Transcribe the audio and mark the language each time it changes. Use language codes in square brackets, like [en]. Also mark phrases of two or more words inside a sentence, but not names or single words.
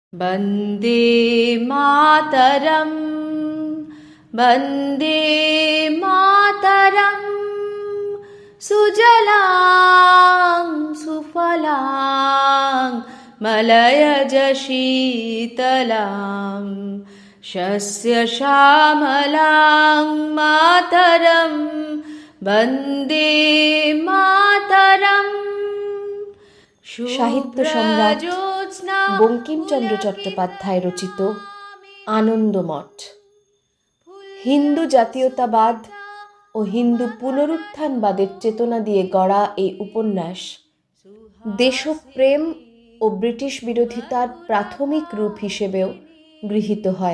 [sa] वन्दे मातरम् वन्दे मातरम् सुजलां सुफलां मलयज शीतलां शस्यश्यामलां मातरं वन्दे मातरम्। [bn] সাহিত্য সম্রাট বঙ্কিমচন্দ্র চট্টোপাধ্যায় রচিত আনন্দমঠ হিন্দু জাতীয়তাবাদ ও হিন্দু পুনরুত্থানবাদের চেতনা দিয়ে গড়া এই উপন্যাস দেশপ্রেম ও ব্রিটিশ বিরোধিতার প্রাথমিক রূপ হিসেবেও গৃহীত হয়।